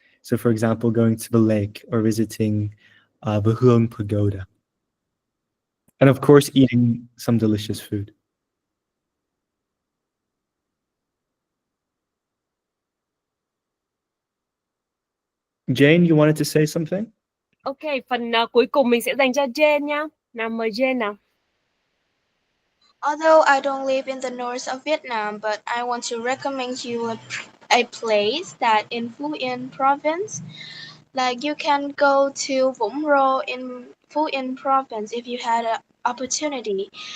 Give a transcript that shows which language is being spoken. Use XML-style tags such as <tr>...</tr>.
<en>So, for example, going to the lake or visiting the Hương Pagoda. And of course, eating some delicious food. Jane, you wanted to say something?</en> <vi>Ok, phần cuối cùng mình sẽ dành cho Jane nhá. Nào mời Jane nào.</vi> <en>Although I don't live in the north of Vietnam, but I want to recommend you a place that in Phú Yên province. Like you can go to Vũng Rô in Phú Yên province if you had an opportunity.</en>